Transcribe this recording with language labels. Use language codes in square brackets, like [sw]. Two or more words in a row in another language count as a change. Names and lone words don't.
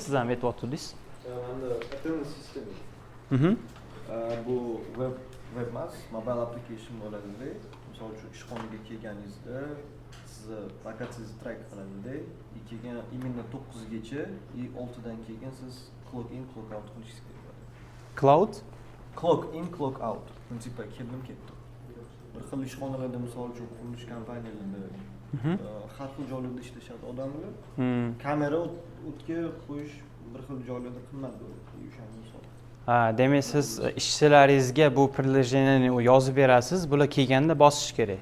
[uz] Siz ham aytib Manda Athena System. Bu web emas, [en] mobile application [uz] bo'ladi. Misol uchun ishxonaga kelganingizda sizni lokatsiyangizni track qiladi. Keyin именно 9 gacha, 6 dan keyin siz [en] clock in, clock out [uz] qilishingiz kerak. Cloud? [en] Clock in, clock out. [uz] Prinsipa keldim ketdim. Bir xil ishxonalarda misol uchun qurilish kompaniyalarida har xil joylarda ishlashadi odamlar. Kamera o'tga qo'yish bir xil joylarda qimmat bo'ladi. O'shaning misol. Demak siz ishchilaringizga bu приложениeni yozib berasiz, bular kelganda bosish kerak.